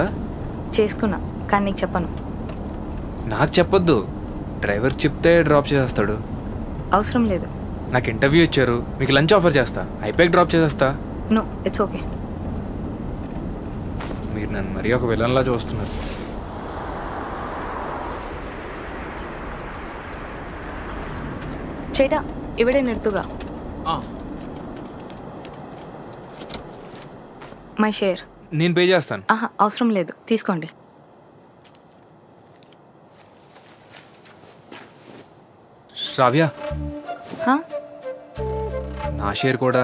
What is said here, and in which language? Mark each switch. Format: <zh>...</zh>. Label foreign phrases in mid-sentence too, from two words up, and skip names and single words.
<te>చేసుకున్నా, కానీ నీకు చెప్పను. నాకు చెప్పొద్దు, డ్రైవర్ చెప్తే డ్రాప్ చేసేస్తాడు. అవసరం లేదు. నాకు ఇంటర్వ్యూ ఇచ్చారు, మీకు</te> <en>lunch offer</en> <te>చేస్తా, అయిపోయాక డ్రాప్ చేసేస్తా.</te> <en>No, it's okay.</en> <te>మీరు నన్ను మరీ ఒక విలన్లా చూస్తున్నారు.</te> <ml>ചേട്ടാ, ഇവിടെ നിർത്തുക.</ml> <en>My share.</en> <te>నేను పే చేస్తాను. అవసరం లేదు, తీసుకోండి. శ్రావ్య, నా షేర్ కూడా.</te>